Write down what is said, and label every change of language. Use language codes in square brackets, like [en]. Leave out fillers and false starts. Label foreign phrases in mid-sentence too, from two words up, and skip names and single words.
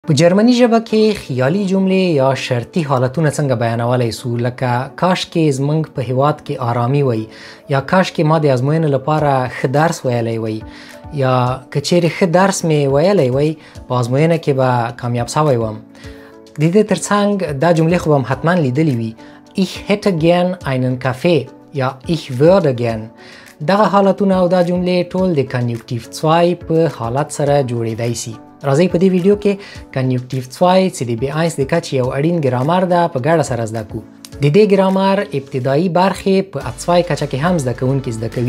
[ps] په جرمني ژبه کې خیالي جملې یا شرطي حالتونه څنګه بیانولای سو، لکه کاش کې زمونږ په هیواد کې آرامي وي، یا کاش کې ما د ازموینې لپاره ښه درس ویلی وي، یا که چیرې ښه درس مې ویلی وي په ازموینه کې به کامیاب سوی وم. د دې ترڅنګ دا جملې خو به هم حتما لیدلې وي: [de] Ich hätte gern einen Kaffee یا Ich würde gern. [ps] دغه حالتونه او دا جملې ټول د کنیوکتیو 2 په حالت سره جوړېدای شي. راځئ په دې ویډیو کې کنیوکتیو 2 چې د B1 د کچې یو اړین ګرامر ده په ګډه سره زده کوو. د دې ګرامر ابتدایي برخې په A2 کچه کې هم زده کوونکي زده کوي.